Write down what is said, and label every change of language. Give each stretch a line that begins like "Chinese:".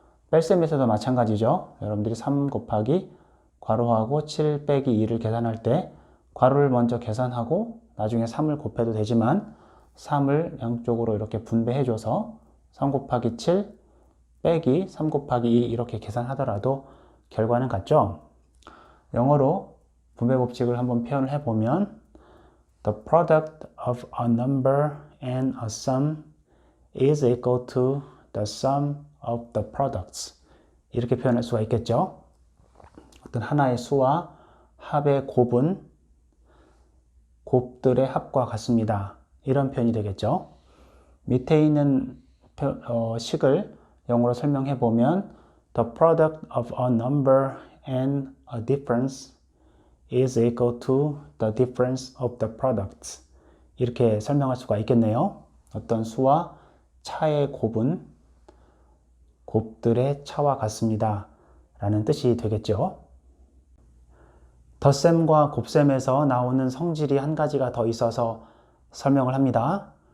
Korean: 뺄셈에서도 마찬가지죠. 여러분들이 3 곱하기 괄호하고 7 빼기 2를 계산할 때 괄호를 먼저 계산하고 나중에 3을 곱해도 되지만 3을 양쪽으로 이렇게 분배해 줘서 3 곱하기 7 빼기 3 곱하기 2 이렇게 계산하더라도 결과는 같죠. 영어로 분배 법칙을 한번 표현을 해보면
English: The product of a number and a sum is equal to the sum of the products.
Korean: 이렇게 표현할 수가 있겠죠. 어떤 하나의 수와 합의 곱은 곱들의 합과 같습니다. 이런 표현이 되겠죠. 밑에 있는 식을 영어로 설명해 보면
English: The product of a number and a difference is equal to the difference of the products.
Korean: 이렇게 설명할 수가 있겠네요. 어떤 수와 차의 곱은 곱들의 차와 같습니다. 라는 뜻이 되겠죠. 덧셈과 곱셈에서 나오는 성질이 한 가지가 더 있어서 설명을 합니다.